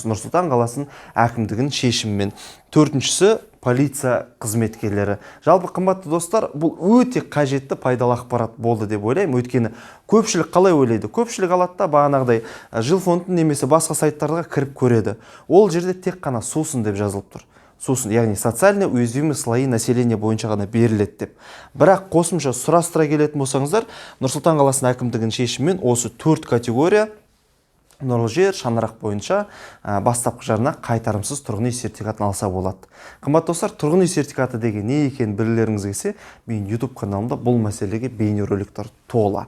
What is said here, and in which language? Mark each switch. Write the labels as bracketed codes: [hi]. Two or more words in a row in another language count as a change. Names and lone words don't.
[kk] Нұр-Сұлтан қаласының әкімдігінің шешімімен. Төртіншісі полиция қызметкерлері. Жалпы қымбатты достар, бұл өте қажетті пайдалы ақпарат болды деп ойлаймын. Өйткені көпшілік қалай ойлайды? Көпшілік алады да бағанағыдай жилфондтың немесе басқа сайттарға кіріп көреді. Ол жерде тек қана сусын деп жазылып тұр. Сусын, яғни [ru] социально уязвимый слои населения [kk] бойынша ғана беріледі деп. Бірақ қосымша сұрастыра келетін болсаңыздар, Нұр-Сұлтан қаласының әкімдігінің шешімімен осы 4 категория нұрлы жер, шаңырақ бойынша бастапқы жарына қайтарымсыз тұрғын үй сертификатын алса болады. Қымбатты достар, тұрғын үй сертификаты деген не екенін білулеріңіз келсе, мен YouTube каналымда бұл мәселеге бейнероликтер тола.